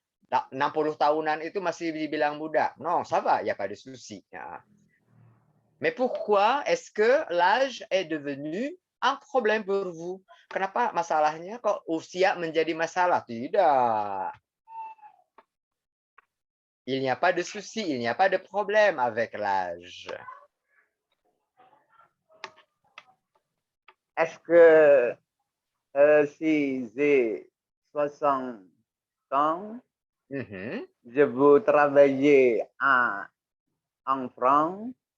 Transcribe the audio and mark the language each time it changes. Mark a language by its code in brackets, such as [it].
[id] 60 tahunan itu masih dibilang muda. [fr] Non, ça va, il y a pas de souci. Ya. Mais pourquoi est-ce que l'âge est devenu un problème pour vous? [id] Kenapa masalahnya kok usia menjadi masalah? Tidak. [fr] Il n'y a pas de souci, il n'y a pas de problème avec l'âge. Est-ce que si j'ai 60 ans, je veux travailler en France?